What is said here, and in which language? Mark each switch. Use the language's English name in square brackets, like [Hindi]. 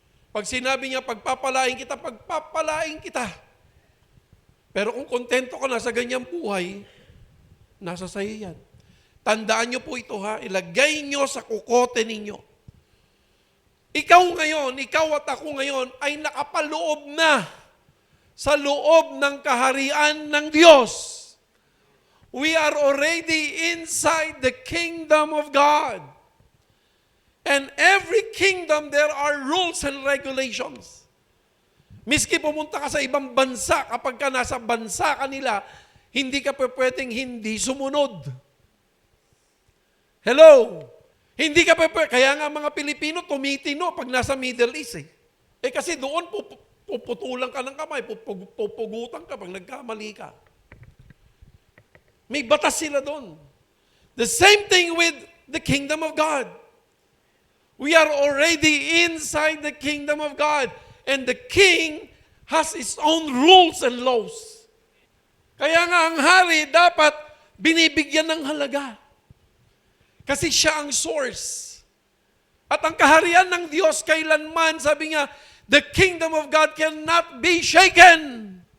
[Filipino] Pag sinabi niya, pagpapalain kita. Pero kung kontento ka na sa ganyang buhay, nasa sayo yan. Tandaan niyo po ito ha, ilagay niyo sa kukote ninyo. Ikaw at ako ngayon ay nakapaloob na sa loob ng kaharian ng Diyos. [English] We are already inside the kingdom of God. And every kingdom, there are rules and regulations. [Filipino] Miski pumunta ka sa ibang bansa, kapag ka nasa bansa kanila, hindi ka pwedeng hindi sumunod. Hello? Hindi ka pwedeng, kaya nga mga Pilipino tumitino pag nasa Middle East eh. Kasi doon puputulan ka ng kamay, pupugutan ka pag nagkamali ka. May batas sila doon. [English] The same thing with the kingdom of God. We are already inside the kingdom of God. And the king has his own rules and laws. [Filipino] Kaya nga ang hari dapat binibigyan ng halaga. Kasi siya ang source. At ang kaharian ng Diyos kailanman, sabi nga, [English] the kingdom of God cannot be shaken.